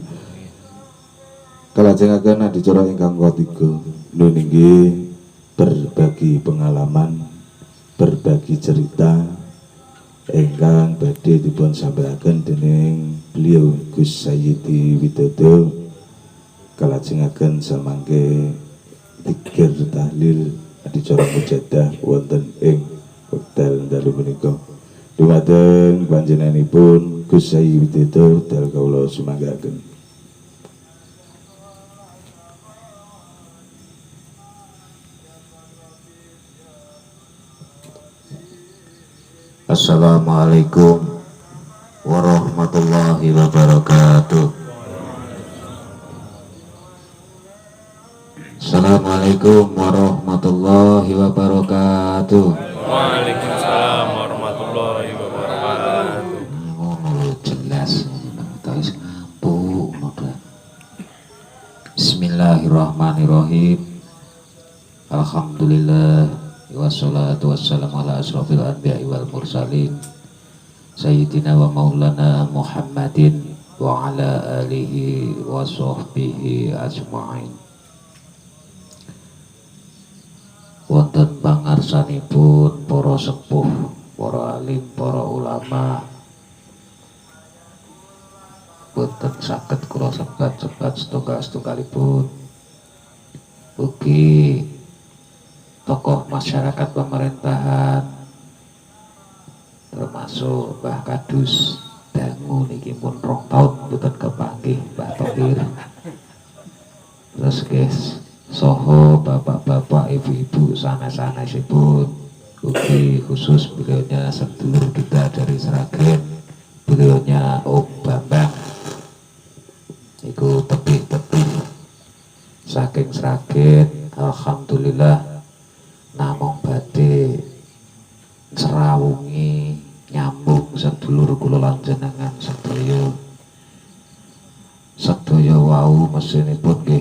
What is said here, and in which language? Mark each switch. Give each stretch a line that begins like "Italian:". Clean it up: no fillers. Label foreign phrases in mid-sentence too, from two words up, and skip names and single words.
Javanese: Kalajengaken adicara ingkang katiga nuninggi
Indonesian: berbagi pengalaman, berbagi cerita
Javanese: ingkang badhe dipun sampaikan dening beliau Gus Sayyidi Widodo. Kalajengaken samangke dzikir tahlil adicara mujadah wonten ing hotel dalu menika. Dumateng panjenenganipun Gus Sayyidi Widodo dal kawula sumanggaken.
Arabic: السلام عليكم ورحمة الله وبركاته. السلام عليكم ورحمة الله وبركاته. وعليكم السلام ورحمة الله وبركاته.
Javanese: Ngono jelas, terus ngampuk ngono.
Arabic: بسم الله الرحمن الرحيم. الحمد لله. والصلاة والسلام على أشرف الأنبياء والمرسلين سيدنا ومولانا محمد وعلى آله وصحبه أجمعين.
Javanese: Wonten pangarsanipun para sepuh, para alim, para ulama, boten saged kula sebat-sebat setunggal-setunggalipun. Ugi tokoh masyarakat pemerintahan termasuk Mbah Kadus dangu niki pun 2 tahun mboten kepanggih Mbah Tokir. Terus guys, soho bapak-bapak, ibu-ibu sanes-sanesipun, ugi khusus beliaunya sedulur kita dari Sragen, beliaunya Om Bambang iku tebih-tebih saking Sragen. Alhamdulillah namung badhe serawungi nyambung sedulur kula lan jenengan sedaya wau mesinipun nggih